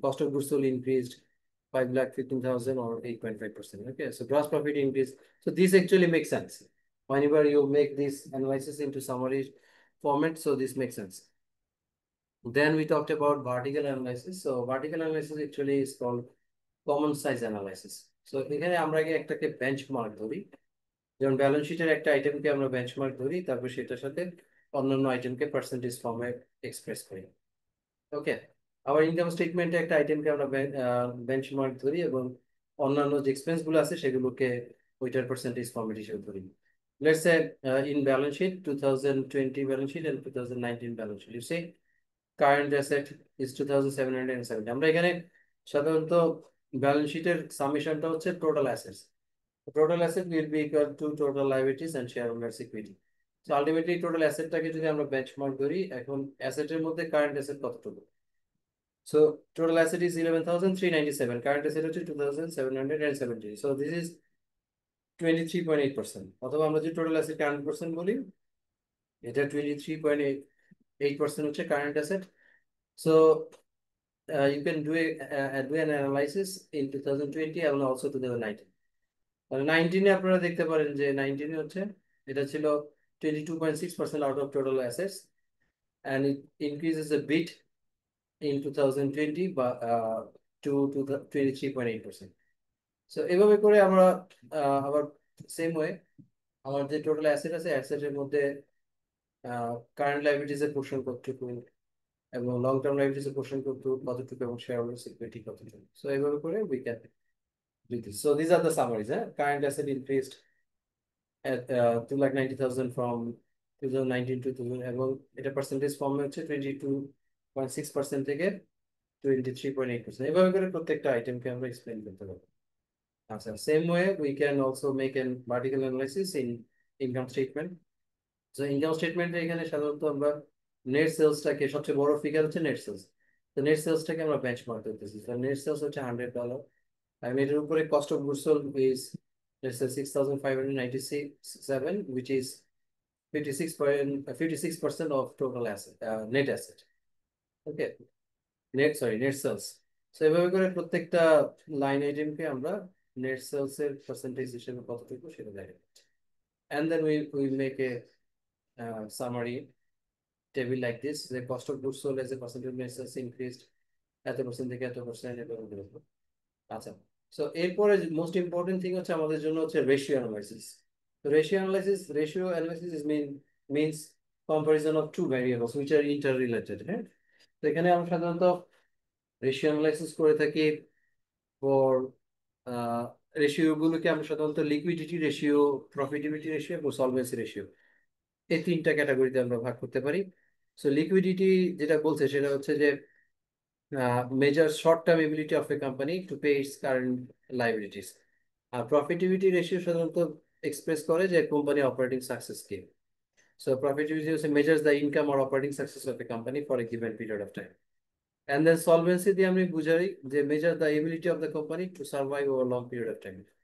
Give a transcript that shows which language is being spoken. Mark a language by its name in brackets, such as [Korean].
[English] Cost of goods sold increased 5,15,000 or 8.5%. Okay. So gross profit increased. So this actually makes sense. Whenever you make this analysis into summary format, so this makes sense. Then we talked about vertical analysis. So vertical analysis actually is called common size analysis. [Bangla] So এখানে আমরা আগে একটাকে benchmark ধরি, যেমন balance শিটের একটা আইটেমকে আমরা benchmark ধরি, তারপর সেটার সাথে অন্যান্য আইটেমকে পার্সেন্টেজ ফর্মে এক্সপ্রেস করি। ওকে, আবার ইনকাম স্টেটমেন্টে একটা আইটেমকে আমরা বেঞ্চমার্ক ধরি এবং অন্যান্য যে এক্সপেন্স গুলো আছে সেগুলোকে ওইটার পার্সেন্টেজ ফর্মেট হিসেবে ধরি। [English] Let's say in balance sheet 2020 balance sheet and 2019 balance sheet, you see current asset is 2,770. [Bangla] আমরা এখানে সাধারণত ব্যালেন্স শিটের সামেশনটা হচ্ছে total assets. [English] Total asset will be equal to total liabilities and shareholders equity. [Bangla] So ultimately total assetটাকে যদি আমরা benchmark ধরি, এখন অ্যাসেটের মধ্যে কারেন্ট অ্যাসেট কতটুকু? [English] So total asset is 11,397. Current asset হচ্ছে 2,770. So this is 23.8%. [Bangla] অথবা আমরা যদি টোটাল অ্যাসেট 100% বলি, এটা 23.8% হচ্ছে current asset. [English] So you can do an analysis in 2020 and also 2019. [Bangla] 19-এ আপনারা দেখতে পারেন যে 19-এ হচ্ছে এটা ছিল 22.6% [English] out of total assets and it increases a bit in 2020 to 23.8%. [Bangla] So এভাবে করে আমরা আবার [English] same way [Bangla] আমার যে টোটাল অ্যাসেট আছে অ্যাসেটের মধ্যে কারেন্ট লাইবিলিটিস এর পোর্শন কতটুকু এবং লং টার্ম লাইবিলিটিস এর পোর্শন কতটুকু এবং শেয়ার হোল্ডার্স ইকুইটি কতটুকু। [English] So এভাবে করে we can do this. So this are the summaries. Current asset increased at 2,90,000 from 2019 to 2000 [Bangla] এবং এটা পার্সেন্টেজ ফর্মে হচ্ছে 22.6% থেকে 23.8%। এভাবে করে প্রত্যেকটা আইটেমকে আমরা এক্সপ্লেন করতে পারবো। আচ্ছা, [English] Same way we can also make an vertical analysis in income statement. [Bangla] So income স্টেটমেন্টে এখানে সাধারণত আমরা নেট সেলসটাকে, সবচেয়ে বড় ফিগার হচ্ছে নেট সেলস। তো নেট সেলসটাকে আমরা বেঞ্চমার্ক করতেছি। তো নেট সেলস হচ্ছে [English] $100 and [Bangla] এটার উপরে [English] Cost of goods sold is let's say 6,597, which is 56% of total asset, net asset. Okay, net sales. [Bangla] So এভাবে করে প্রত্যেকটা লাইন আইটেমকে আমরা নেট সেলস এর পার্সেন্টেজ হিসেবে কতটুকু সেটা দেখাই। [English] And then we make a summary table like this. The cost of goods sold as a percentage of net sales increased [Bangla] এত পার্সেন্ট থেকে এত পার্সেন্ট এরকম দেবো। আচ্ছা, সো এরপরে [English] most important thing [Bangla] হচ্ছে আমাদের জন্য হচ্ছে রেশিও অ্যানালাইসিস। [English] তো ratio analysis means comparison of two variables which are inter related. [Bangla] হ্যাঁ, তো এখানে আমরা সাধারণত রেশিও অ্যানালাইসিস করে থাকি ফর রেশিও গুলোকে আমরা সাধারণত লিকুইডিটি রেশিও, প্রফিটিভিটি রেশিও এবং সলভেন্সি রেশিও, এই তিনটা ক্যাটাগরিতে আমরা ভাগ করতে পারি। সো লিকুইডিটি যেটা বলছে সেটা হচ্ছে যে [English] measures short-term ability of a company to pay its current liabilities. [Bangla] আর প্রফিটিভিটি ratio সাধারণত এক্সপ্রেস করে যে কোম্পানি অপারেটিং সাকসেস কি। [English] So প্রফিটিভিটি হচ্ছে measures the income or operating success of a company for a given period of time. And then solvency [Bangla] দিয়ে আমি বুঝাই যে [English] Measure the ability of the company to survive over long period of time.